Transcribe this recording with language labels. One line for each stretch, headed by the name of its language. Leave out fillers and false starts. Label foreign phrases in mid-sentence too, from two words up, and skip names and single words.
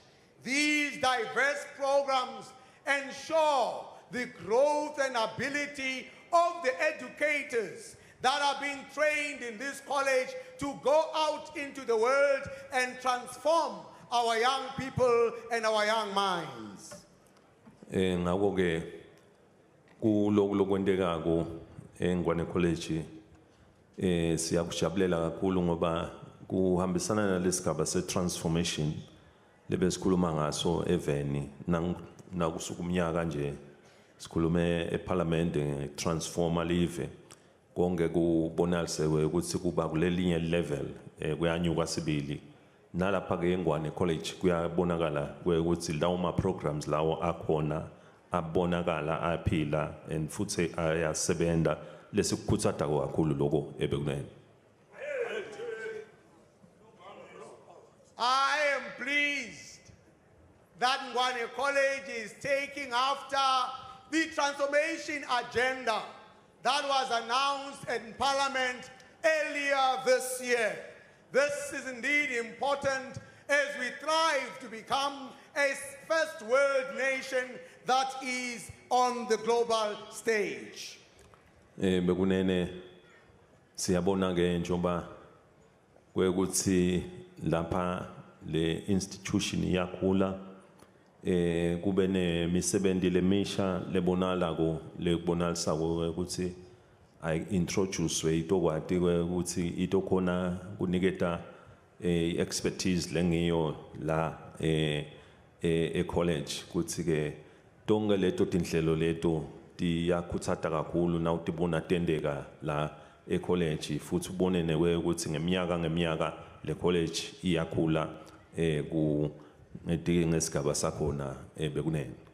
English: These diverse programs ensure the growth and ability of the educators that are being trained in this college to go out into the world and transform our young people and our young minds.
Swati: Ngako ke kuloko lokwendekako eNgwane College siyakujabulela kakhulu ngoba kuhambisana nalesigaba se-transformation lebesikhuluma ngaso eveni nakusuka umnyaka nje sikhulume eParliament nge-transforma live konke kubonalise ukuthi kuba kulelinye level kuyanyuka sibili nalapha ke eNgwane College kuyabonakala ukuthi lawo ma programs lawo akhona abonakala aphila and futhi ayasebenza lesikukhutsata kakhulu lokho ebekunene.
English: I am pleased that Ngwane College is taking after the transformation agenda that was announced in Parliament earlier this year. This is indeed important as we strive to become a first world nation that is on the global stage.
Swati: Bekunene siyabona ke njoba kwekuthi lapha le institution iyakhula kube nemisebenzi lemisha lebonalako lekubonalisa ukuthi
English: I introduce
Swati: itokwati ukuthi itokhona kuniketa expertise lengiyo la college kuthi ke tonke leto tinhlelo leto tiyakhutsata kakhulu na utibona tendeka la college futhi ubone newe ukuthi ngeminyaka le college iyakhula ku ngesigaba sakhona bekunene.